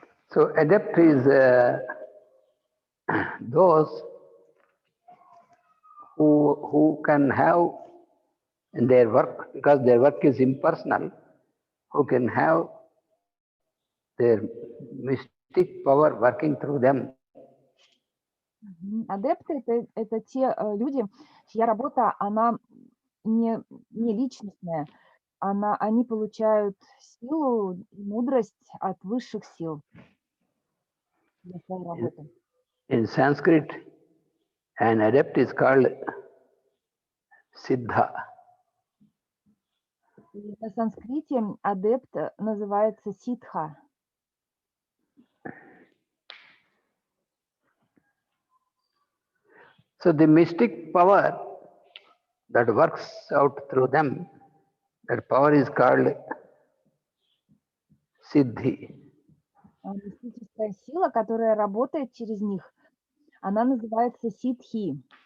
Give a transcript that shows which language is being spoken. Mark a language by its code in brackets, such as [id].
[en] So adept is those who can have in their work, because their work is impersonal, who can have their mystic power working through them. [ru] Адепты это те люди, чья работа, она не личностная, они получают силу и мудрость от высших сил для своей работы. [en] In Sanskrit, an adept is called Siddha. [ru] На санскрите адепт называется ситха. [en] So the mystic power that works out through them, that power is called Siddhi. [ru] Мистическая сила, которая работает через них, она называется ситхи.